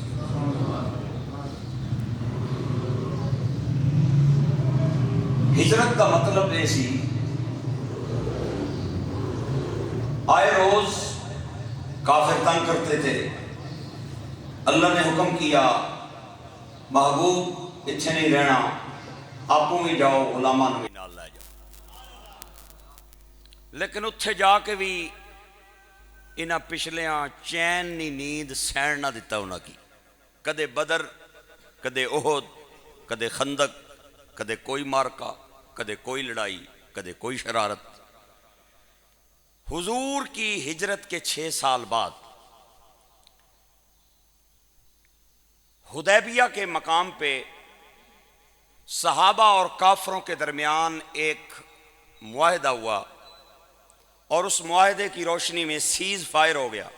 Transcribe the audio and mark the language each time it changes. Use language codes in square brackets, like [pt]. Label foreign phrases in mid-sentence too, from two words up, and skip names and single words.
[ur] ہجرت کا مطلب یہ سی آئے روز کافر تنگ کرتے تھے، [pa] اللہ نے حکم کیا محبوب اتنے نہیں رہنا، آپوں بھی جاؤ غلاماں بھی نال لے جاؤ. لیکن اتھے جا کے بھی انہاں پچھلیاں چین نی نیند سین نہ دیتا انہاں کی. کدے بدر، کدے احد، کدے خندق، کدے کوئی مارکا، کدے کوئی لڑائی، کدے کوئی شرارت. [ur] حضور کی ہجرت کے 6 سال بعد حدیبیہ کے مقام پہ صحابہ اور کافروں کے درمیان ایک معاہدہ ہوا، اور اس معاہدے کی روشنی میں [en] cease fire [ur] ہو گیا.